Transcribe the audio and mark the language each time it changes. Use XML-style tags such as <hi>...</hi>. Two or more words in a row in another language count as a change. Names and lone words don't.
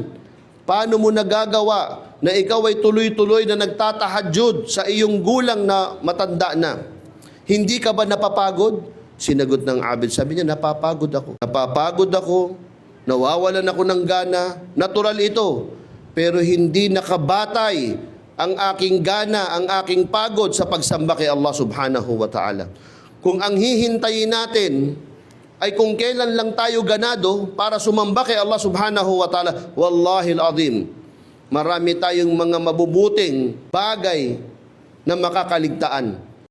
<tl>Paano mo nagagawa na ikaw ay tuloy-tuloy na nagtatahajjud sa iyong gulang na matanda na? Hindi ka ba napapagod?" Sinagot ng abid, sabi niya, "Napapagod ako. Napapagod ako, nawawalan ako ng gana, natural ito. Pero hindi nakabatay ang aking gana, ang aking pagod sa pagsamba kay Allah</tl> <ar>سبحانه وتعالى."</ar> <tl>Kung ang hihintayin natin ay kung kailan lang tayo ganado para sumamba kay Allah</tl> <ar>سبحانه وتعالى والله العظيم,</ar> <tl>marami tayong mga mabubuting bagay na makakaligtaan.</tl>